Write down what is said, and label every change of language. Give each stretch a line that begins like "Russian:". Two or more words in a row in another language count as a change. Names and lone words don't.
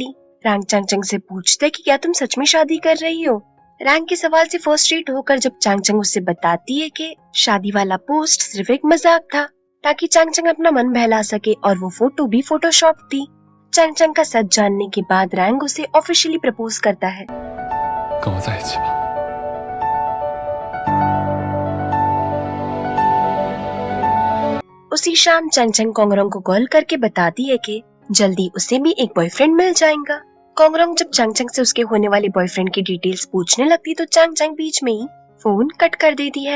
Hindi: रैंक चंग चंग से पूछता है कि क्या तुम सच में शादी कर रही हो। रैंक के सवाल से फ्रस्ट्रेट होकर जब चंग चंग उससे बताती है कि शादी वाला पोस्ट सिर्फ एक मजाक था ताकि चंग चंग अपना मन बहला सके और वो फोटो भी फोटोशॉप थी। चंग चंग का सच जानने के बाद रैंक उसे
English: officially propose
Hindi: करता है।
Chinese: 跟我在一起吧。
Hindi: उसी शाम चंग चंग कोंगरोंग को कॉल करके बताती है कि जल्दी उसे भी एक बॉयफ्रेंड मिल जाएगा। कोंगरोंग जब चंग चंग से उसके होने वाले बॉयफ्रेंड की डिटेल्स पूछने लगती तो चंग चंग बीच में ही
English: phone cut
Hindi: कर देती है।